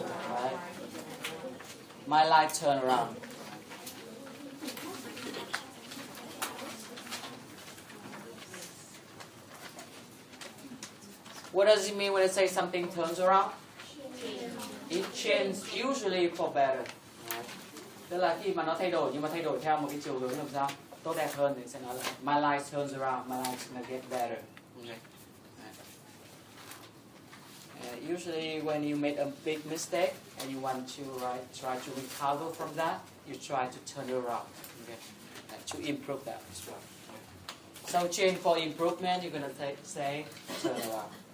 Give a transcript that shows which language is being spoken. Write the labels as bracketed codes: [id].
[en] Right. My life turned around. What does it mean when I say something turns around? It changes usually for better. Right. [vi] Tức là khi mà nó thay đổi nhưng mà thay đổi theo một cái chiều hướng làm sao tốt đẹp hơn thì sẽ nói là [en] my life turns around, my life's gonna get better. Okay. Usually when you make a big mistake and you want to try to recover from that, you try to turn it around. Okay. To improve that as well. So change for improvement, you're gonna say turn around.